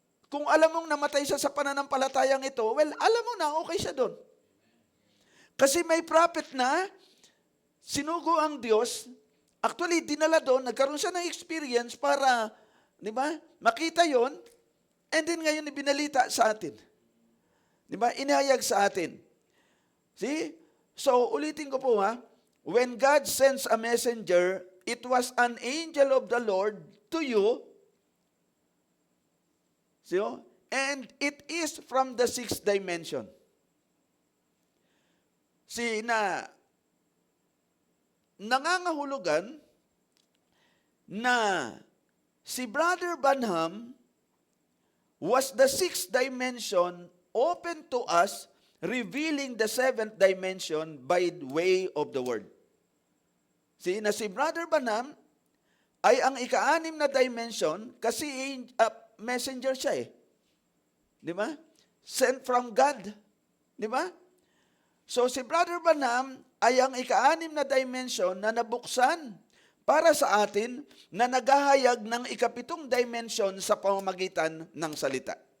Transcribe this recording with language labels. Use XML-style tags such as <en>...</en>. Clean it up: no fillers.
<tl>Kung alam mong namatay siya sa pananampalatayang ito, well, alam mo na, okay siya doon. Kasi may prophet na, sinugo ang Diyos, actually, dinala doon, nagkaroon siya ng experience para, di ba, makita yon, and then ngayon ibinalita sa atin. Di ba, inihayag sa atin. See?</tl> <en>So,</en> <tl>ulitin ko po</tl> <en>when God sends a messenger, it was an angel of the Lord to you, see, and it is from the sixth dimension. See,</en> <tl>na nangangahulugan na si</tl> <en>Brother Branham was the sixth dimension open to us, revealing the seventh dimension by way of the Word.</en> <tl>See, na si Brother Branham ay ang ika-anim na dimension kasi messenger siya eh. Di ba?</tl> <en>Sent from God.</en> <tl>Di ba? So si Brother Branham ay ang ika-anim na dimension na nabuksan para sa atin na naghahayag ng ikapitong dimension sa pamamagitan ng salita.</tl>